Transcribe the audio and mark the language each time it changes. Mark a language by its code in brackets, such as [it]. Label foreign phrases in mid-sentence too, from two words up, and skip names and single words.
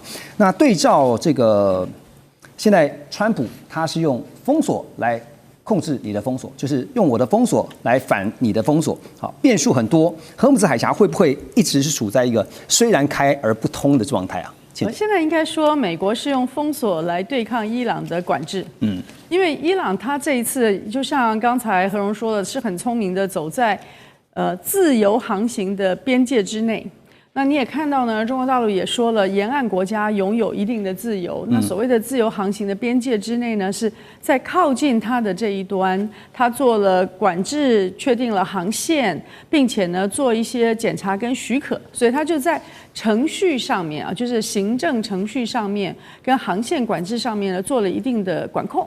[zh] 那對照這個，現在川普他是用封鎖來控制你的封鎖，就是用我的封鎖來反你的封鎖。好，變數很多，荷姆斯海峽會不會一直是處在一個雖然開而不通的狀態啊？現在應該說，美國是用封鎖來對抗伊朗的管制。因為伊朗他這一次就像剛才何榮說的，是很聰明的走在自由航行的邊界之內。那你也看到呢，中國大陸也說了，沿岸國家擁有一定的自由。那所謂的自由航行的邊界之內呢，是在靠近它的這一端，它做了管制，確定了航線，並且呢做一些檢查跟許可，所以它就在程序上面啊，就是行政程序上面跟航線管制上面呢做了一定的管控。